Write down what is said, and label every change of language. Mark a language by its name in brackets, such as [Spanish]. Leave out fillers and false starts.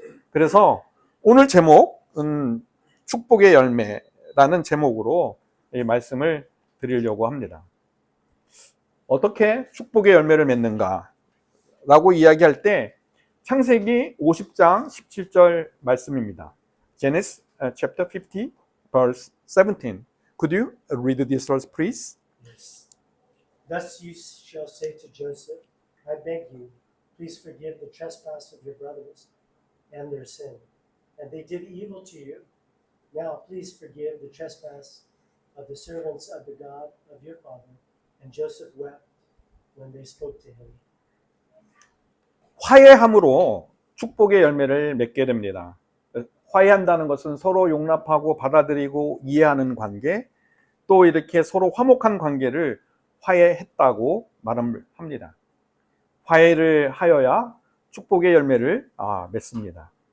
[Korean] 그래서 오늘 제목은 축복의 열매라는 제목으로 이 말씀을 드리려고 합니다. 어떻게 축복의 열매를 맺는가 라고 이야기할 때 창세기 50장 17절 말씀입니다. [English] Genesis chapter 50 verse 17. Could you read this verse please? Yes. Thus you shall say to Joseph, I beg you, please forgive the trespass of your brothers and their sin. And they did evil to you. Now please forgive the trespass of the servants of the God of your father. And Joseph wept when they spoke to him. [Korean] 화해함으로 축복의 열매를 맺게 됩니다. 화해한다는 것은 서로 용납하고 받아들이고 이해하는 관계, 또 이렇게 서로 화목한 관계를 화해했다고 말을 합니다. 화해를 하여야 축복의 열매를 맺습니다.